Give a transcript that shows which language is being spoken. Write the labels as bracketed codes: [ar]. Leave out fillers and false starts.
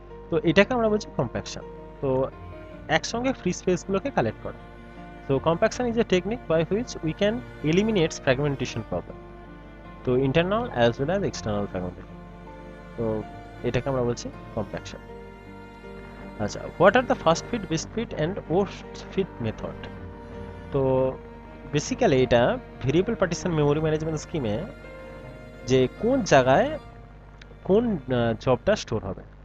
[bn] তো এটাকে আমরা বলছি কম্প্যাকশন। তো একসঙ্গে ফ্রি স্পেসগুলোকে কালেক্ট করে। [en] So compaction is a technique by which we can eliminate fragmentation problem. তো internal as well as external fragmentation. [bn] তো এটাকে আমরা বলছি [en] compaction. আচ্ছা, what are the first fit, best fit and worst fit method? [bn] তো basically এটা variable partition memory management স্কিমে যে কোন জায়গায় কোন জবটা স্টোর হবে।